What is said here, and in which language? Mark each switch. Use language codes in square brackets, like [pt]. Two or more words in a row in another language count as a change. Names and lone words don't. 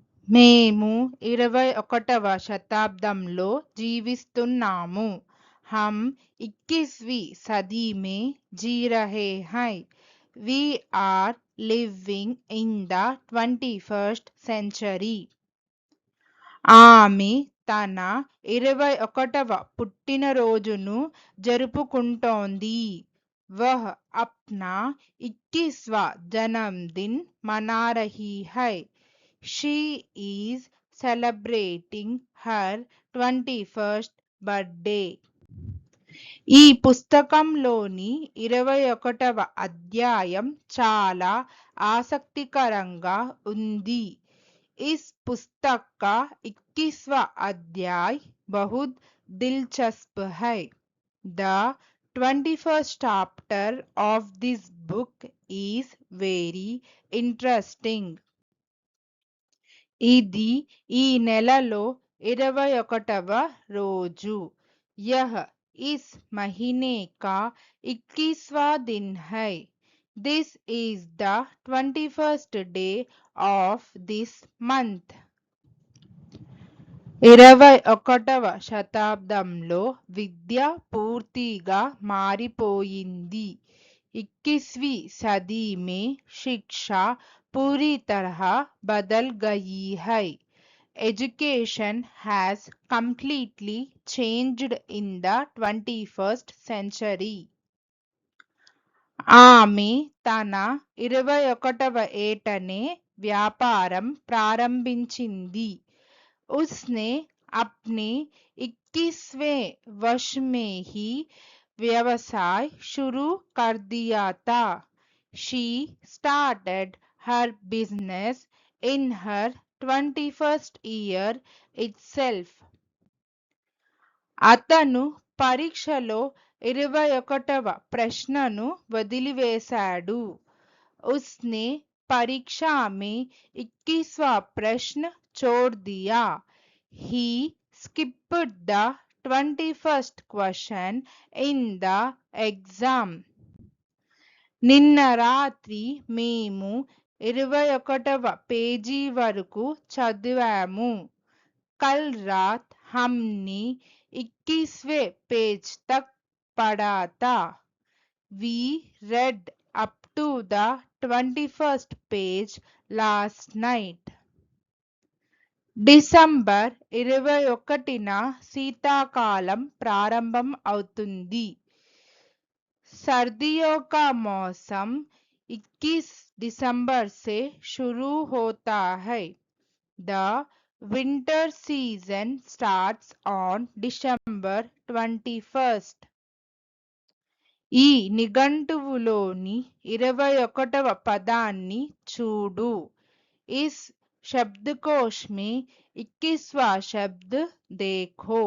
[te] మేము 21వ శతాబ్దంలో జీవిస్తున్నాము. [hi] हम 21वीं सदी में जी रहे हैं. [en] We are living in the 21st century. [te] ఆమె తన 21వ పుట్టినరోజును జరుపుకుంటోంది. [hi] वह अपना 21वां जन्मदिन मना रही है. [en] She is celebrating her 21st birthday. [te] ఈ పుస్తకంలోని 21వ అధ్యాయం చాలా ఆసక్తికరంగా ఉంది. [hi] इस पुस्तक का 21वां अध्याय बहुत दिलचस्प है. [en] The 21st chapter of this book is very interesting. [te] ఇది ఈ నెలలో 21వ రోజు. [hi] यह इस महीने का 21वां दिन है. [en] This is the 21st day of this month. [te] 21వ శతాబ్దంలో విద్య పూర్తిగా మారిపోయింది. [hi] 21वीं सदी में शिक्षा पूरी तरह बदल गई है. [en] Education has completely changed in the 21st century. [te] ఆమె తన 21వ ఏటనే వ్యాపారం ప్రారంభించింది. [hi] उसने अपने 21वें वर्ष में ही व्यवसाय शुरू कर दिया था. [en] She started her business in her 21st year itself. [te] అతను పరీక్షలో 21వ ప్రశ్నను వదిలివేశాడు. [hi] उसने परीक्षा में 21वां प्रश्न छोड़ दिया. [en] He skipped the 21st question in the exam. [te] నిన్న రాత్రి మేము 21వ పేజీ వరకు చదివాము. [hi] कल रात हमने 21वें पेज तक पढ़ा था. [en] We read up to the 21st page last night. [te] డిసెంబర్ 21న శీతాకాలం ప్రారంభం అవుతుంది. [hi] सर्दियों का मौसम 21 दिसंबर से शुरू होता है. [en] The winter season starts on December 21st. [te] ఈ నిఘంటువులోని 21వ పదాన్ని చూడు. [hi] इस शब्दकोश में 21वां शब्द देखो.